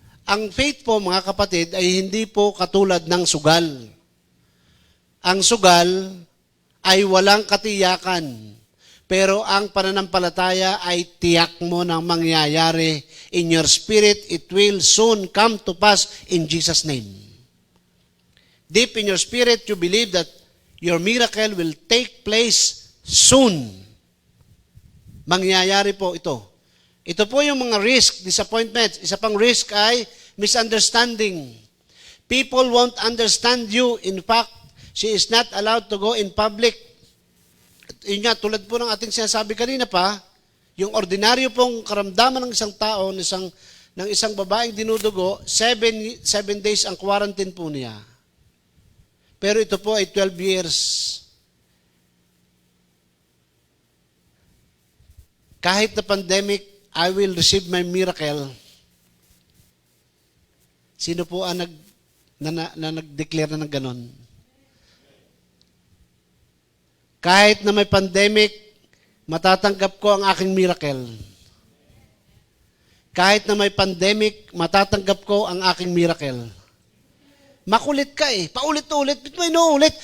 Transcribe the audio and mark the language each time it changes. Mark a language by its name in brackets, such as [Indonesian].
[Filipino] Ang faith po, mga kapatid, ay hindi po katulad ng sugal. Ang sugal ay walang katiyakan. Pero ang pananampalataya ay tiyak mo ng mangyayari. [English] In your spirit, it will soon come to pass in Jesus' name. Deep in your spirit, you believe that your miracle will take place soon. [Filipino] Mangyayari po ito. Ito po yung mga risk, disappointments. Isa pang [English] risk ay misunderstanding. People won't understand you. In fact, she is not allowed to go in public. [Filipino] Yun nga, tulad po ng ating sinasabi kanina pa, yung ordinaryo pong karamdaman ng isang tao, ng isang babaeng dinudugo, 7 days ang quarantine po niya. Pero ito po ay 12 years. Kahit na [English] pandemic, I will receive my miracle. [Filipino] Sino po ang nag-declare na ng ganon? Kahit na may pandemic, matatanggap ko ang aking miracle. Kahit na may pandemic, matatanggap ko ang aking miracle. Makulit ka eh. Paulit-ulit. Ba't mo inuulit?